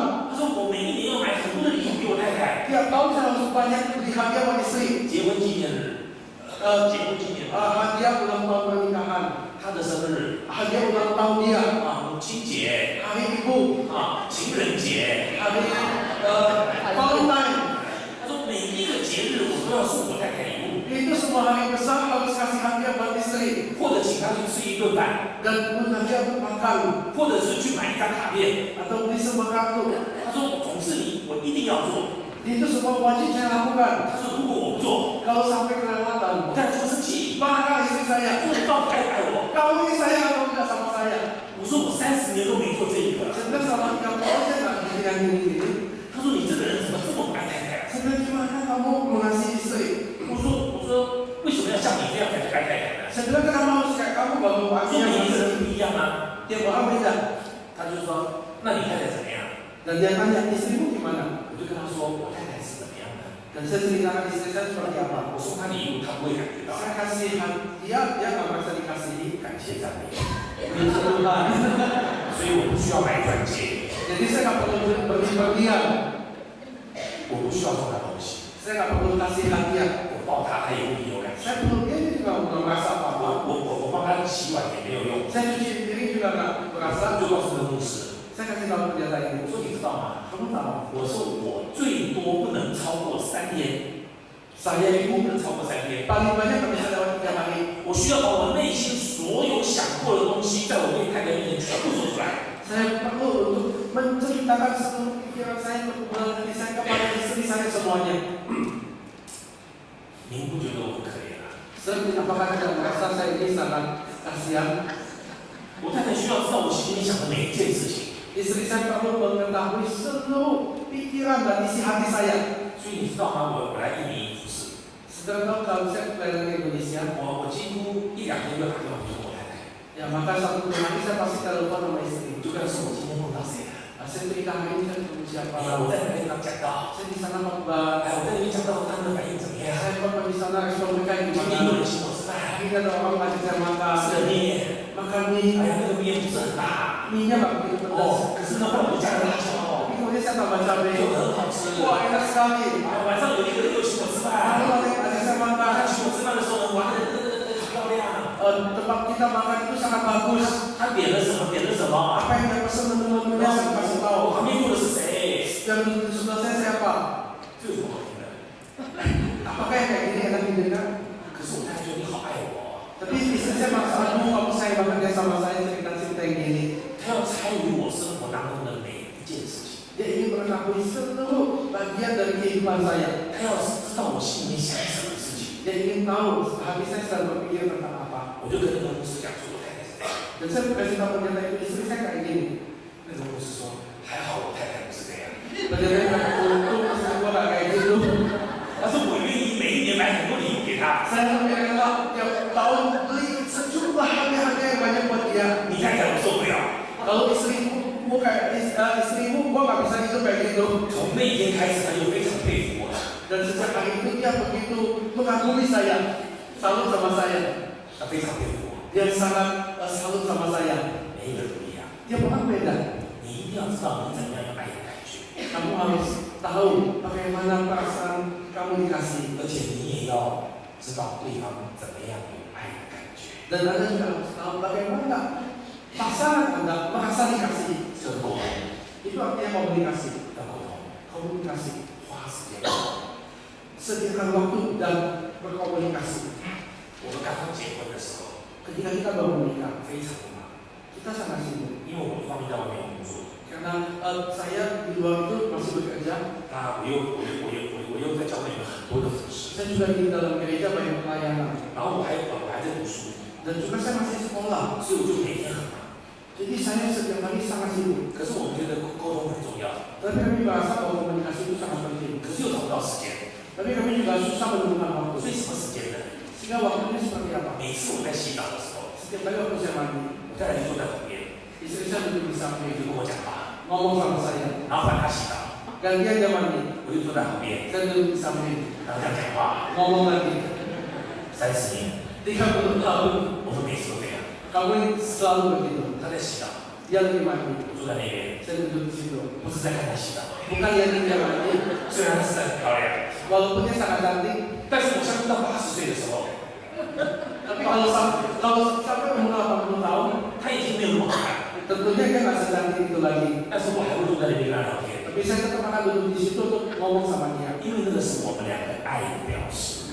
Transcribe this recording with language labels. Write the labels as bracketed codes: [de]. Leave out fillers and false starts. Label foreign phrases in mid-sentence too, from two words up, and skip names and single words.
[zh] 他说我每一年要买很多的礼物给我太太， [id] Tiap tahun saya harus banyak beli hadiah buat istri. [zh] 结婚纪念日，结婚纪念日， [id] Hadiah ulang tahun pernikahan, [zh] 他的生日 [id] hadiah ulang tahun dia, [zh] 啊，母亲节 [id] hari ibu, [zh] 啊，情人节。 [id] hari Valentine. [zh] 他说每一个节日我都要送我太太礼物， [id] Itu semua hari besar harus kasih hadiah buat istri. [zh] 或者请她去吃一顿饭， [id] Dan pun hadiah untuk makan [zh] 或者是去买一张卡片。 [id] atau beli sebuah kartu. [zh] 他说总是我一定要做。 [id] Itu semua wajib saya lakukan. [zh] 他说如果我不做， [id] Kalau sampai kelewatan, [zh] 我太太就会生气， [id] marah istri saya. [zh] 说你到底爱不爱我？ [id] Kamu ini saya atau tidak sama saya? [zh] 我说我30年都没做这一个。 [id] Saya bilang selama 30 tahun saya nggak bikin yang ini. [zh] 他说你这个人怎么这么不爱太太？ [id] Saya bilang gimana kamu mengasihi istri? [zh] 我说为什么要像你这样才是爱太太呢？ [id] Saya bilang kenapa harus kayak kamu baru [zh] 我说 [id] artinya [zh] 每一个 [id] istri? [zh] 人不一样啊。 [id] Dia orang beda. [zh] 他就说那你太太怎么样？ [id] Dan dia tanya istrimu gimana? [zh] 我就跟他说我太太是怎么样的。 [id] Dan saya ceritakan istri saya seperti apa. [zh] 我送她礼物，她不会感觉到。 [id] Saya kasih dia nggak merasa dikasihi. [zh] 感谢赞美， [id] Puji Tuhan. [zh] 所以我不需要买钻戒， [id] Jadi saya nggak perlu berlebihan. [zh] 我不需要送她东西， [id] Saya nggak perlu kasih hadiah. [zh] 我抱她她也不有感觉。 [id] Saya perlu dia juga nggak merasa apa-apa. [zh] 我帮她洗碗也没有用， [id] Saya cuci piring juga nggak [zh] 我 [id] merasa. [zh] 就告诉那牧师， [id] Saya kasih tahu pendeta [zh] 我 [id] ini. [zh] 说你知道吗？ [id] Kamu tahu? [zh] 我说我最多不能超过3天， [id] Saya [zh] 不 [id] itu [zh] 能超过3天。 [id] paling banyak nggak bisa lewat 3 hari. [zh] 我需要把我内心所有想过的东西，在我对太太面前全部说出来。 [id] Saya perlu untuk menceritakan seluruh pikiran saya untuk hati saya kepada istri saya semuanya. [zh] 您不觉得我很可怜啊？ [id] Apakah Anda merasa saya ini sangat kasihan? [zh] 我太太需要知道我心里想的每一件事情。 [id] Istri saya perlu mengetahui seluruh pikiran dan isi hati saya. [zh] 所以你知道吗？我来印尼服侍， [id] Saudara tahu kalau saya kembali ke Indonesia, [zh] 我几乎1、2天就打电话给我太太， [id] ya maka satu hari saya pasti telepon sama istri. [zh] 我就跟她说我今天碰到谁了。 [id] Saya cerita hari ini saya ketemu siapa. [zh] 我在那边跟他讲到， [id] Saya di sana khotbah. [zh] 我在那边讲到他们的反应怎么样？ [id] Saya khotbah di sana respon mereka [zh] 今天有 [id] gimana? [zh] 人请我吃饭， [id] Akhirnya ada orang ngajak saya makan. [zh] 吃了面， [id] Makan mie. [zh] 哎呀，那个面不是很大， [id] Mie-nya nggak begitu pedas. [zh] 哦，可是呢，后来我就加了辣椒， [id] Tapi kemudian saya tambah cabai. [zh] 就很好吃。 [id] Wah, enak sekali. [zh] 啊，晚上有一个人又请我吃 [id] Lalu [zh] 饭， [id] ajak saya [zh] 他 [id] makan. [zh] 请我吃饭的时候呢，玩的很漂亮。 [id] Tempat kita makan itu sangat bagus. [zh] 他点了什么？点了什么？ [id] Apa yang dia pesan menu-menunya saya kasih [zh] 我 [id] tahu. [zh] 旁边坐的是谁？ [id] Dan sebelah saya siapa? [zh] 这有什么好听的？ [id] Apakah yang kayak gini enak didengar? [zh] 可是我太太觉得你好爱我， [id] Tapi istri saya maksa, aduh kamu sayang banget ya sama saya cerita-cerita yang gini. [zh] 她要参与我生活当中的每一件事情， [id] Dia ingin mengetahui seluruh bagian dari kehidupan saya. [zh] 她要知道我心里面想什么事情。 [id] Dia ingin tahu hati saya sedang berpikir tentang apa. [zh] 我就跟那个牧师讲说，我太太是这样。 [id] Dan saya kasih tahu pendeta itu istri saya kayak gini. [zh] 那个牧师说，还好我太太不是这样。 [id] Pendeta itu untung istri gua gak kayak gitu. [zh] 他说我愿意每一年买很多礼物给她。 [id] Saya lebih rela tiap tahun beli sejumlah hadiah-hadiah yang banyak buat dia. [zh] 你太太我受不了。 [id] Kalau istrimu kayak istrimu, gua gak bisa hidup kayak gitu. [zh] 从那一天开始，他就非常佩服我了。 [id] Dan sejak hari itu dia begitu mengagumi saya, salut sama saya. [zh] 他非常佩服我。 [id] Dia sangat salut sama saya. [zh] 每一个人不一样， [id] Dia orang beda. [zh] 你一定要知道你怎么样有爱的感觉， [id] Kamu harus tahu bagaimana perasaan kamu dikasih. [zh] 而且你也要知道对方怎么样有爱的感觉。 [id] Dan Anda juga harus tahu bagaimana pasangan Anda merasa dikasih. [zh] 这个沟通， [id] Itu artinya komunikasi. [zh] 要沟通， [id] Komunikasi. [zh] 花时间沟通。 [id] Sediakan waktu dan berkomunikasi. [zh] 我们刚刚结婚的时候， [id] Ketika kita baru menikah, [zh] 非常的忙， [id] kita sangat sibuk. [zh] 因为我一方面在外面工作， [id] Karena saya di luar itu masih bekerja. [zh] 那我又在教会有很多的服饰， [id] Saya juga di dalam gereja banyak pelayanan. [zh] 然后我还在读书， [id] Dan juga saya masih sekolah. [zh] 所以我就每天很忙。 [id] Jadi saya setiap hari sangat sibuk. [zh] 可是我们觉得沟通很重要， [id] Tapi kami merasa bahwa komunikasi itu sangat penting. [zh] 可是又找不到时间， [id] Tapi kami juga susah menemukan [zh] 所 [id] waktu. [zh] 以什么时间呢？ [id] Sehingga waktunya seperti apa? [zh] 每次我在洗澡的时候， [id] Setiap kali waktu saya mandi, [zh] 我太太就坐在旁边， [id] istri saya duduk di [zh] 就 [id] samping [zh] 跟我讲话， [id] ngomong sama saya. [zh] 然后换她洗澡， [id] Gantian dia mandi, [zh] 我就坐在旁边， [id] saya duduk di samping [zh] 然后这样讲话。 [id] ngomong lagi. [zh] 30年， [id] 30 tahun [zh] 我们每次都这样。 [id] kamu ini selalu begitu. [zh] 她在洗澡， [id] Dia lagi mandi, [zh] 我坐在那边， [id] saya duduk di situ. [zh] 不是在看她洗澡， [id] Bukan liatin dia mandi, [zh] 虽然她是很漂亮， [id] walaupun dia sangat cantik. [zh] 但是我相信到80岁的时候， [id] Tapi kalau sampai umur 80 tahun, [zh] 她已经没有那么好看， [id] tentunya dia nggak secantik itu lagi. [zh] 但是我还会坐在那边跟她聊天， [id] Tapi saya tetap akan duduk di situ untuk ngomong sama dia. [zh] 因为那个是我们两个爱的表示。